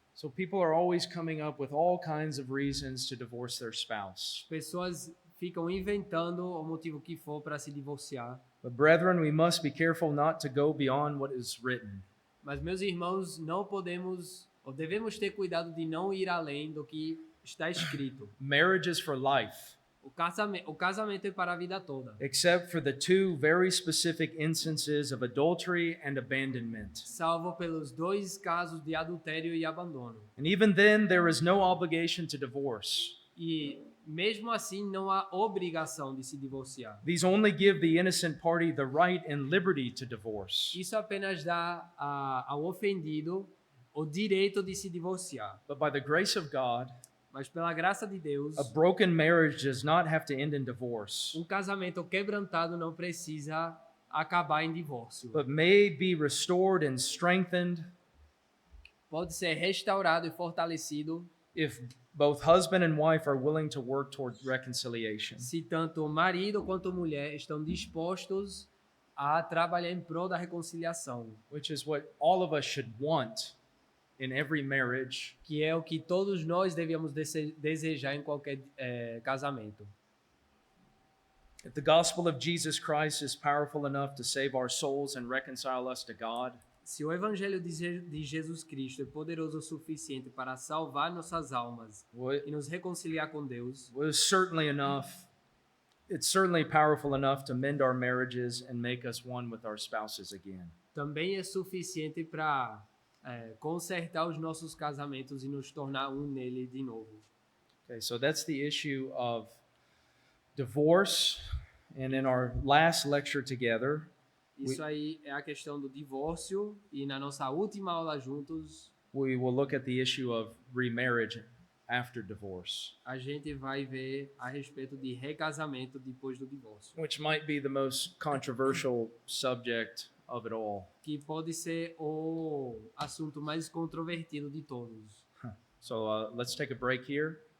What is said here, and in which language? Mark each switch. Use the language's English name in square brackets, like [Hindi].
[English] So people are always coming up with all kinds of reasons to divorce their spouse. [Portuguese] Pessoas ficam inventando o motivo que for para se divorciar. [English] But brethren, we must be careful not to go beyond what is written. [Portuguese] Mas meus irmãos, devemos ter cuidado de não ir além do que está escrito. [English] Marriage is for life, [Portuguese] O casamento é para a vida toda. [English] except for the two very specific instances of adultery and abandonment. [Portuguese] Salvo pelos dois casos de adultério e abandono. [English] And even then, there is no obligation to divorce. [Portuguese] E mesmo assim não há obrigação de se divorciar. [English] These only give the innocent party the right and liberty to divorce. [Portuguese] Isso apenas dá ao ofendido o direito de se divorciar. [English] But by the grace of God, [Portuguese] Mas pela graça de Deus, [English] a broken marriage does not have to end in divorce, [Portuguese] casamento quebrantado não precisa acabar em divórcio. [English] but may be restored and strengthened [Portuguese] Pode ser restaurado e fortalecido [English] if both husband and wife are willing to work toward reconciliation. [Portuguese] se tanto o marido quanto a mulher estão dispostos a trabalhar em prol da reconciliação, [English] Which is what all of us should want in every marriage, [Portuguese] que é o que todos nós devemos desejar em qualquer casamento. [English] if the gospel of Jesus Christ is powerful enough to save our souls and reconcile us to God, [Portuguese] Se o evangelho de Jesus Cristo é poderoso o suficiente para salvar nossas almas e nos reconciliar com Deus, [English] was certainly enough. It's certainly powerful enough to mend our marriages and make us one with our spouses again. [Portuguese] também é suficiente para consertar os nossos casamentos e nos tornar um nele de novo. [English] Okay, so that's the issue of divorce. And in our last lecture together, [Portuguese] Isso aí é a questão do divórcio e na nossa última aula juntos [English] we will look at the issue of remarriage after divorce, [Portuguese] a gente vai ver a respeito de recasamento depois do divórcio, [English] which might be the most controversial subject of it all. [Portuguese] que pode ser o assunto mais controvertido de todos. [English] So let's take a break here.